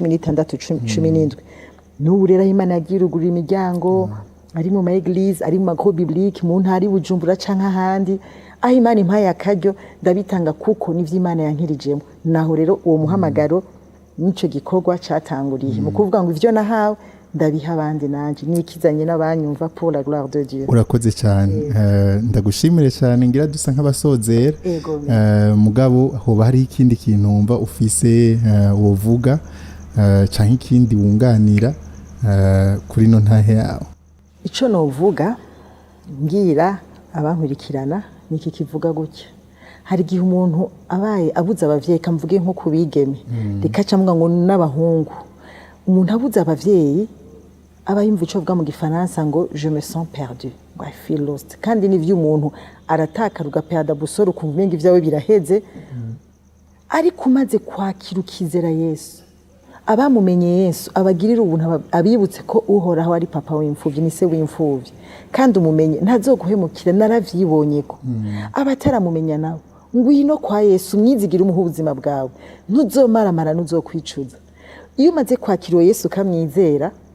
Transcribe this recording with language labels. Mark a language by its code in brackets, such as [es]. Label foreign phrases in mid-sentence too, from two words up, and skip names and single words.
[rn] 16 17 n'ubu rero Imana yagirugura imiryango ari mu ma Eglise ari mu mago biblique mu ntari Bujumbura canka handi aho Imana impaye akaryo ndabitanga kuko nivyo Imana yankirijemo naho rero uwo muhamagaro nico gikorwa catanguriye mu kuvuga ngo ivyo nahawe ndabiha abandi nanje nikizanye n'abanyumva [fr] pour la gloire de Dieu. [rn] Urakoze cyane ndagushimire cyane ngira dusa nk'abasozera mugabo hoba hari ikindi kintu umva ufise wovuga canke ikindi wunganira kuri no ntahe yawe. Ico novuga ngira abankurikirana niki kivuga gutya hari gihe umuntu abaye abuza abavyeyi kamvuge nko kubigeme rikaca mvuga ngo n'abahungu umuntu abuza abavyeyi aba yumva ico vuga mu gifaransa ngo [fr] je me sens perdu [rn] ngo [en] I feel lost [rn] kandi ni vyo umuntu arataka rugaperda busoro ukumva ibingi vyawe biraheze ariko umaze kwakira ukizera Yesu abamumenye Yesu abagirira ubuntu abibutse ko uhoraho ari papa w'imfuvyi ni se w'imfuvyi kandi umumenye ntazoguhemukira naravyibonye ko abataramumenya nawe ngwino kwa Yesu mwizigira umuha ubuzima bwawe ntuzomaramara ntuzokwicuza iyo umaze kwakira Yesu kamwizera